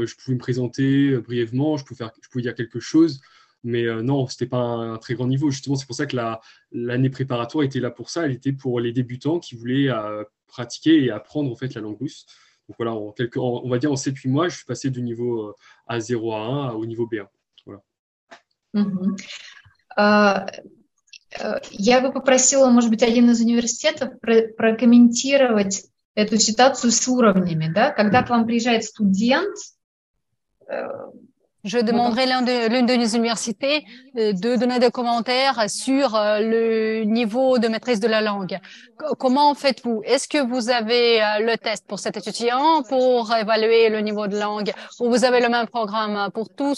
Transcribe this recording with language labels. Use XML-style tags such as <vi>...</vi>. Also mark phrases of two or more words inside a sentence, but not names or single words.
<fr>Je pouvais me présenter brièvement, je pouvais dire quelque chose, mais non, c'était pas un très grand niveau. Justement, c'est pour ça que l'année préparatoire était là pour ça. Elle était pour les débutants qui voulaient pratiquer et apprendre en fait la langue russe. Donc voilà, on va dire en 7-8 mois, je suis passé du niveau A0 à 1 au niveau B1. Voilà. Мгм.</fr> <ru>Я бы попросила, может быть, один из университетов прокомментировать эту ситуацию с уровнями, да? Когда к вам приезжает студент,</ru> <fr>je demanderai l'une de nos universités de donner des commentaires sur le niveau de maîtrise de la langue. Comment faites-vous? Est-ce que vous avez le test pour cet étudiant pour évaluer le niveau de langue ou vous avez le même programme pour tous?</fr>